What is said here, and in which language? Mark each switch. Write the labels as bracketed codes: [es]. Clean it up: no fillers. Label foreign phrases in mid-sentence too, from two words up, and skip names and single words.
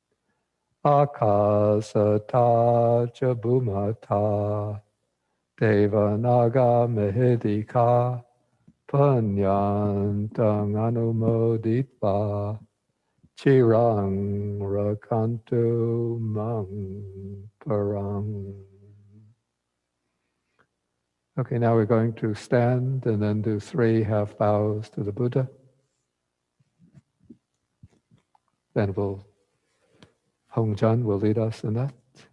[pi] Akasata cha bhumata deva naga mihidika punyantang anumoditva chirang rakantu mang parang. [en] Okay, now we're going to stand and then do 3 half bows to the Buddha. Then Hong Jan will lead us in that.